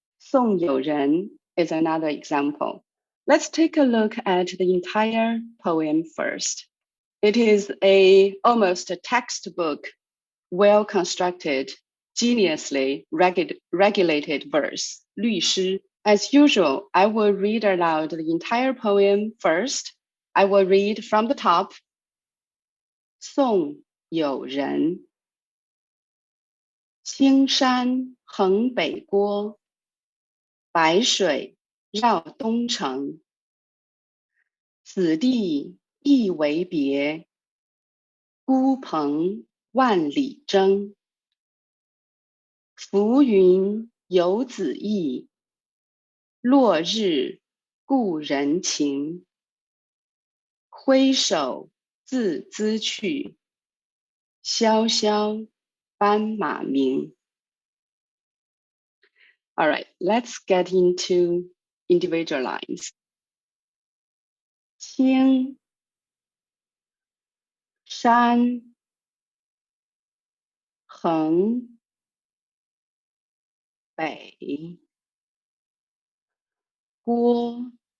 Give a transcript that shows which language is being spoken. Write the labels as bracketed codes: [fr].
[en] Song You Ren is another example. Let's take a look at the entire poem first. It is almost a textbook, well-constructed, geniusly regulated verse, 律诗. As usual, I will read aloud the entire poem first. I will read from the top. [zh] 宋有人，青山横北郭，白水绕东城。此地一为别，孤蓬万里征。浮云游子意，落日故人情。挥手自兹去，萧萧斑马鸣。 [en] All right, let's get into individual lines. [zh] 青山横北郭，